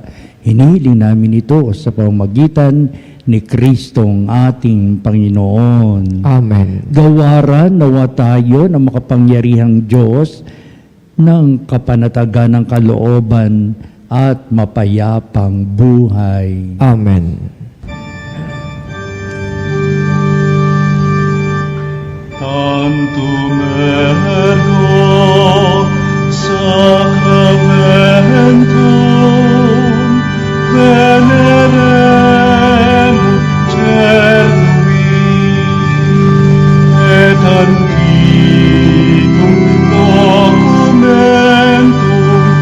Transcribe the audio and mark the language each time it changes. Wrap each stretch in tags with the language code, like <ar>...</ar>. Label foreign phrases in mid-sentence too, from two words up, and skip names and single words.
<tl>Hinihiling namin ito sa pamamagitan ni Kristong ating Panginoon. Amen. Gawaran nawa tayo ng makapangyarihang Diyos ng kapanatagan ng kalooban, at mapayapang buhay. Amen.</tl> <la>Tantum ergo sacramentum veneremur cernui et antiquum documentum</la>